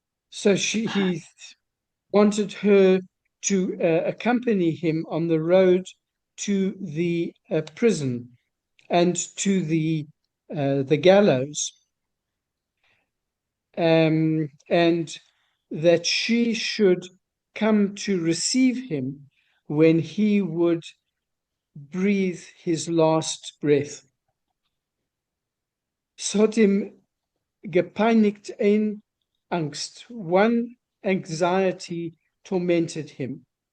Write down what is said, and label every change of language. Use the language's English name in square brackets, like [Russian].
[English] So he wanted her to accompany him on the road to the prison and to the gallows, and that she should come to receive him when he would breathe his last breath. [Yiddish] Es hat ihm gepeinigt ein Angst. [English] One anxiety tormented him.